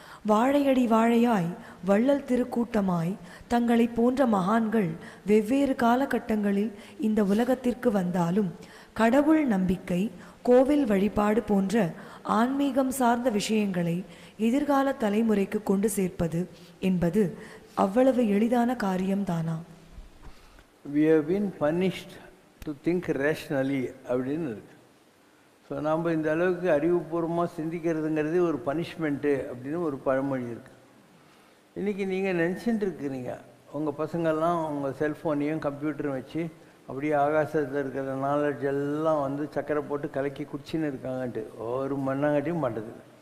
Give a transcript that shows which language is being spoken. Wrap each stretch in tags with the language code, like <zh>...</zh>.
<ta>வாழையடி வாழையாய் வள்ளல் திருக்கூட்டமாய் தங்களை போன்ற மகான்கள் வெவ்வேறு காலகட்டங்களில் இந்த உலகத்திற்கு வந்தாலும் கடவுள் நம்பிக்கை, கோவில் வழிபாடு போன்ற ஆன்மீகம் சார்ந்த விஷயங்களை எதிர்கால தலைமுறைக்கு கொண்டு சேர்ப்பது என்பது அவ்வளவு எளிதான காரியம்தானா?</ta> <en>We have been punished to think rationally</en> <ta>அப்படின்னு இருக்கு. ஸோ நாம் இந்த அளவுக்கு அறிவுபூர்வமாக சிந்திக்கிறதுங்கிறது ஒரு பனிஷ்மெண்ட்டு அப்படின்னு ஒரு பழமொழி இருக்குது. இன்றைக்கி நீங்கள் நினச்சிட்டு இருக்கிறீங்க உங்கள் பசங்கள்லாம் உங்கள் செல்ஃபோனையும் கம்ப்யூட்டரும் வச்சு அப்படியே ஆகாசத்தில் இருக்கிற நாலேஜ் எல்லாம் வந்து சக்கரை போட்டு கலக்கி குடிச்சின்னு இருக்காங்கன்ட்டு ஒரு மண்ணாங்கட்டியும் மாட்டது.</ta>